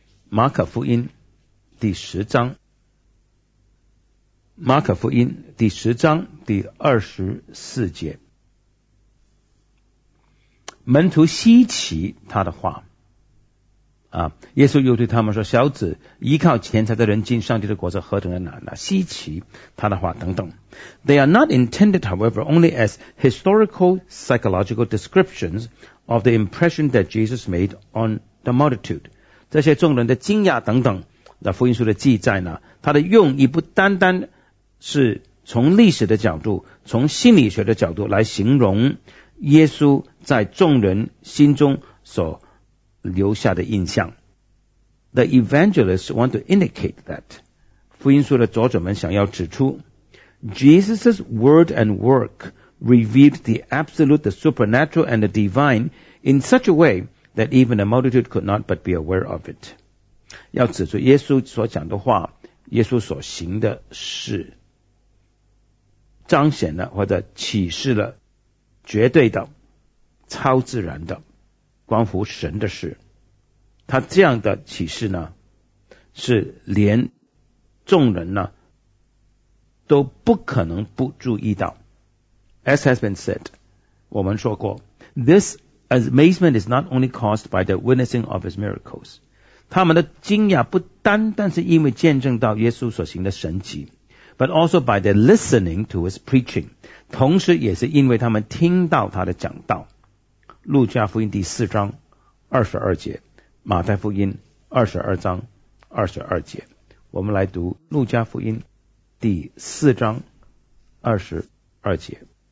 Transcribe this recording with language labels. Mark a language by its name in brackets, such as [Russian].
[Chinese] 马可福音第十章，马可福音第十章第二十四节，门徒稀奇他的话啊，耶稣又对他们说，小子，依靠钱财的人进上帝的国是何等的难啊，稀奇他的话等等。 [English] They are not intended, however, only as historical psychological descriptions of the impression that Jesus made on the multitude. [Chinese] 这些众人的惊讶等等的福音书的记载呢，它的用意不单单是从历史的角度，从心理学的角度来形容耶稣在众人心中所留下的印象。 [English] The evangelists want to indicate that [Chinese] 福音书的作者们想要指出 [English] Jesus' word and work revealed the absolute, the supernatural and the divine in such a way that even a multitude could not but be aware of it. [Chinese] 要指出耶稣所讲的话，耶稣所行的事，彰显了或者启示了绝对的、超自然的、关乎神的事。他这样的启示呢，是连众人呢都不可能不注意到。 [English] As has been said, [Chinese] 我们说过 [English] ,this amazement is not only caused by the witnessing of his miracles. [Chinese] 他们的惊讶不单单是因为见证到耶稣所行的神迹， [English] but also by their listening to his preaching. [Chinese] 同时也是因为他们听到他的讲道。路加福音第四章二十二节，马太福音二十二章二十二节。我们来读路加福音第四章二十二节。